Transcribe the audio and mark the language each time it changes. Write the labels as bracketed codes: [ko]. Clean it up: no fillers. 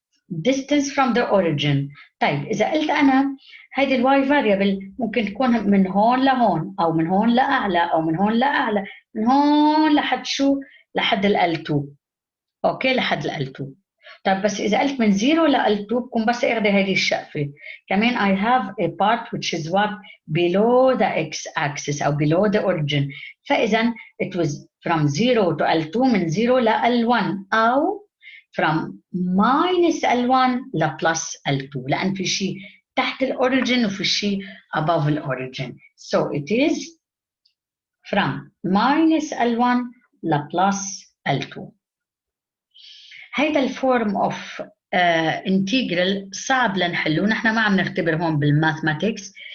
[en] distance from the origin. [ar] طيب إذا قلت أنا هيدي الواي variable ممكن تكون من هون لهون، أو من هون لأعلى، أو من هون لأعلى، من هون لحد شو؟ لحد ال L2. أوكي، لحد ال L2. طيب بس إذا قلت من 0 ل L2 بكون بس أخذ هيدي الشقفة. كمان [en] I have a part which is what below the x-axis [ar] أو [en] below the origin. [ar] فإذا [en] it was from 0 to L2 [ar] من 0 ل L1 أو [en] from minus L1 [ar] ل plus L2 لأن في شيء تحت الأوريجين وفي شيء above الأوريجين. [en] So it is from minus L1 [ar] ل [en] plus L2. [ar] هيدا الفورم اوف integral صعب لنحله، نحن ما عم نختبر هون بالماثماتكس.